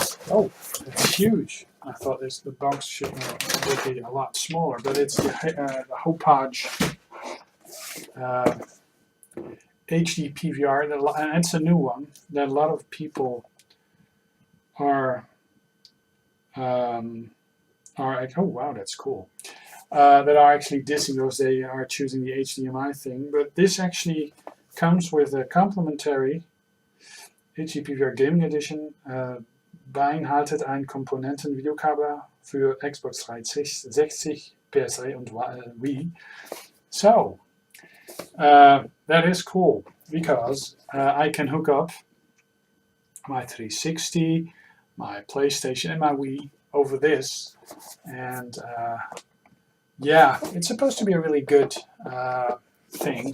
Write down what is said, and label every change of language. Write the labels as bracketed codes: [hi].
[en] Oh, it's huge. I thought the box would be a lot smaller, but it's the Hauppage HD PVR, and it's a new one that a lot of people are like, oh wow, that's cool. That are actually dissing because they are choosing the HDMI thing, but this actually comes with a complimentary HD PVR Gaming Edition. [de] Beinhaltet ein Komponenten-Videokabel für Xbox 360, PS3 und Wii. [en] So, that is cool because I can hook up my 360, my PlayStation, and my Wii over this. And yeah, it's supposed to be a really good thing.